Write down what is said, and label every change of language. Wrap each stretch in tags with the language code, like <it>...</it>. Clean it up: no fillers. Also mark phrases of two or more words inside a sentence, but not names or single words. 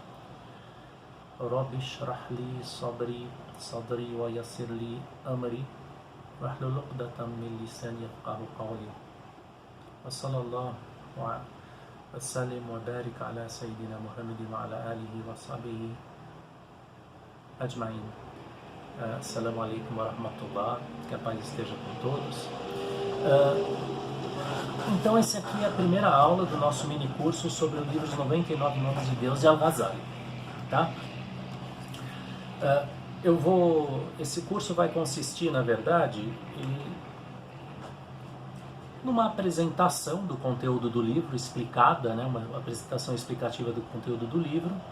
<ar>رب اشرح لي صدري ويسر لي أمري واحلل عقدة من لساني يفقه قولي وصلى الله وسلم وبارك على سيدنا محمد وعلى آله وصحبه أجمعين. السلام عليكم ورحمة الله,</ar> <pt>que a paz esteja com todos. Então essa aqui é a primeira aula do nosso mini curso sobre o livro Os 99 Nomes de Deus de Al-Ghazali, tá? Esse curso vai consistir, na verdade, numa apresentação do conteúdo do livro, explicada, né, uma apresentação explicativa do conteúdo do livro,</pt>